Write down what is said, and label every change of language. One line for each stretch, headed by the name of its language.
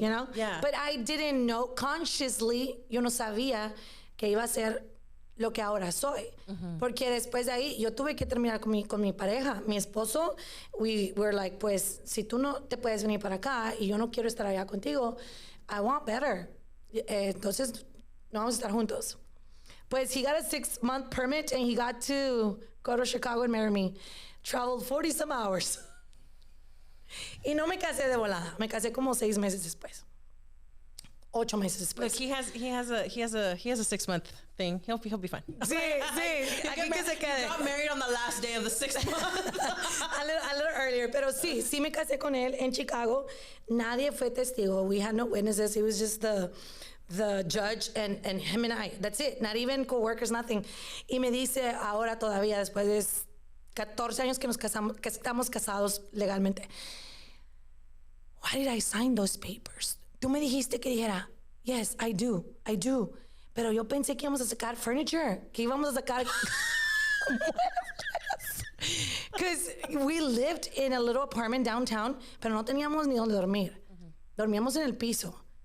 English: Yeah. But I didn't know consciously,
Spanish: yo no sabía que iba a ser lo que ahora soy. Porque después de ahí, yo tuve que terminar con mi pareja. Mi esposo,
English: we were like,
Spanish: pues, si tú no te puedes venir para acá y yo no quiero estar allá contigo,
English: I want better.
Spanish: Entonces, no vamos a estar juntos.
English: Pues, he got a 6-month permit and he got to go to Chicago and marry me. Traveled 40-some hours.
Spanish: Y no me casé de volada. Me casé como 6 meses después. 8 meses después.
English: Look, he has a 6-month thing. He'll be fine.
Spanish: Sí. Aquí que se quede.
English: He got married on the last day of the 6th month. a little earlier.
Spanish: Pero sí me casé con él en Chicago. Nadie fue testigo.
English: We had no witnesses. It was just the judge and him and I. That's it. Not even co-workers, nothing.
Spanish: Y me dice ahora todavía, después de 14 años que estamos casados legalmente,
English: why did I sign those papers?
Spanish: Tú me dijiste que dijera,
English: yes, I do.
Spanish: Pero yo pensé que íbamos a sacar furniture, que íbamos a sacar because we lived in a little apartment downtown, pero no teníamos ni donde dormir. Dormíamos en el piso.